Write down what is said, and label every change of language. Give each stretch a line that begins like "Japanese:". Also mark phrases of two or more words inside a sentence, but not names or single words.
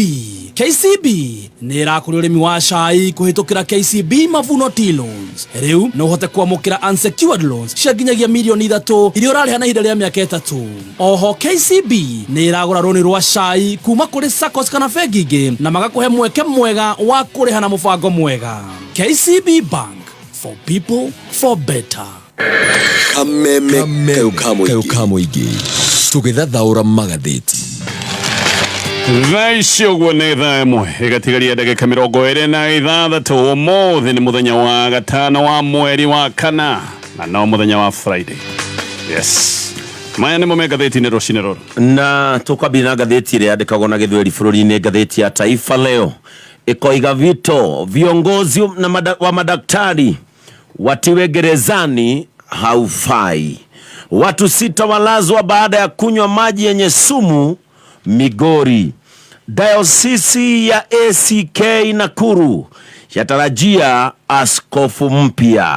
Kikuyu: KCB ni irakuria urimi wa cai kuhitukira KCB Mavuno Tea Loans. Riu no uhote kwamukira
English: unsecured loans
Kikuyu: cia nginyagia milioni 3 iria urariha na ihinda ria miaka 3. Oho KCB ni iragura roni rwa cai kuma kuri SACCOS kana bengi ingi na magakuhe mweke mwega wa kuriha na mubango mwega.
English: KCB Bank, for people, for better.
Kikuyu: Kameme kamuingi tugithathaura magathiti Thaa uguo nĩ thaa ĩmwe ĩgatigaria ndagĩka 26 ũmũthĩ nĩ mũthenya wa gatano wa mweri wa kana na no mũthenya wa Friday.
English: Yes.
Kikuyu: Maya nĩmo magathiti-inĩ rũcinĩ rũrũ. Na tukambia na gatheti ile yandĩkagwo na Gĩthweri bũrũri-inĩ, gatheti ya Taifa Leo ikoiga
Swahili: vito viongozi wa madaktari watiwe gerezani haufai. Watu 6 walazwa baada ya kunywa maji yenye sumu Migori. Diocese ya ACK Nakuru yatarajia askofu mpya.